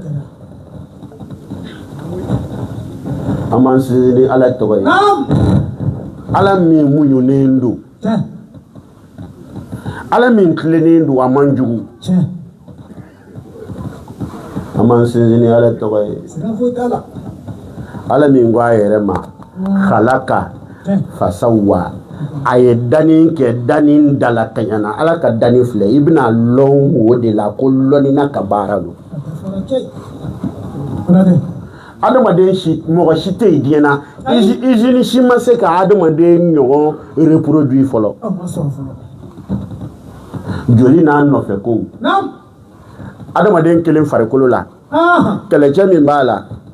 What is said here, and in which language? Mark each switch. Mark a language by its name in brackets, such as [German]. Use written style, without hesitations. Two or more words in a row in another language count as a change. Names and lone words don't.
[Bambara] an b'an sinsin ni Ala tɔgɔ ye Ala min muɲunen don Ala min tilennen don a man jugu an b'an sinsin ni Ala tɔgɔ ye Ala min ko a yɛrɛ ma halaka fasawa a ye danni kɛ danni dala kaɲana Ala ka danni filɛ i bɛna lɔn o de la ko lɔnina ka baara don adamaden si mɔgɔ si tɛ yen diɲɛ na usine si ma se ka adamaden ɲɔgɔn reproduire fɔlɔ joli n'a nɔfɛ ko adamaden kelen farikolo la kɛlɛcɛ min b'a la